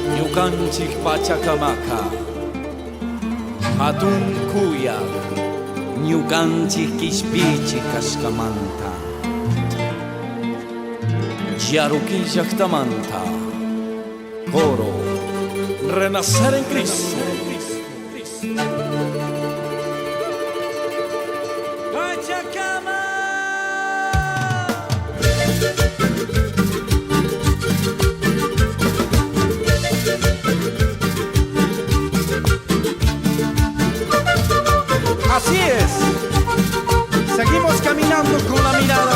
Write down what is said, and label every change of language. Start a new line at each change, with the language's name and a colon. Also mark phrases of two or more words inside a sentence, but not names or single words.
Quechua: Ñuqanchik Pachacamaqa hatun kuyaq ñuqanchik qishpichi kashkamanta Yaruki llaqtamanta Coro Renacer en Cristo. Pachacama.
Spanish: Así es, seguimos caminando con la mirada